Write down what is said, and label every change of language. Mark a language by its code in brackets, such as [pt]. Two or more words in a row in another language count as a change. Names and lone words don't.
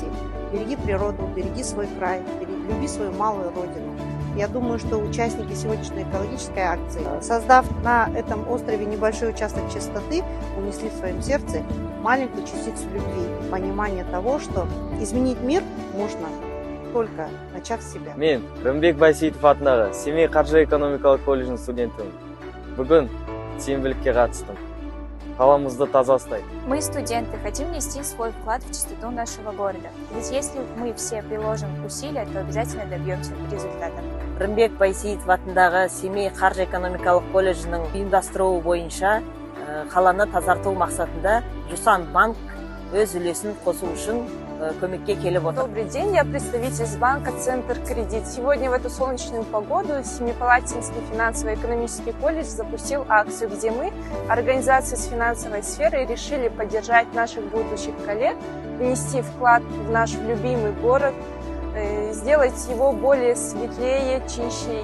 [ru] Береги природу, береги свой край, люби свою малую родину. Я думаю, что участники сегодняшней экологической акции, создав на этом острове небольшой участок чистоты, унесли в своем сердце маленькую частицу любви, понимание того, что изменить мир можно только начав с себя. [kk] Мен Рымбек Байсейітов атындағы Семей қаржы экономикалық колледжінің студентімін. Бүгін сенбілікке қатыстым. Қаламызды таза ұстайық. [ru] Мы, студенты, хотим внести свой вклад в чистоту нашего города. Ведь если мы все приложим усилия, то обязательно добьемся результата. [kk] Рымбек Байсейітов атындағы Семей қаржы экономикалық колледжінің ұйымдастыруы бойынша қаланы тазарту мақсатында Жусан банк өз үлесін қосу үшін көмекке келіп отыр. [ru] Добрый день, я представитель с банка «Центр Кредит». Сегодня в эту солнечную погоду Семипалатинский финансово-экономический колледж запустил акцию, где мы, организации с финансовой сферой, решили поддержать наших будущих коллег, внести вклад в наш любимый город, сделать его более светлее, чище.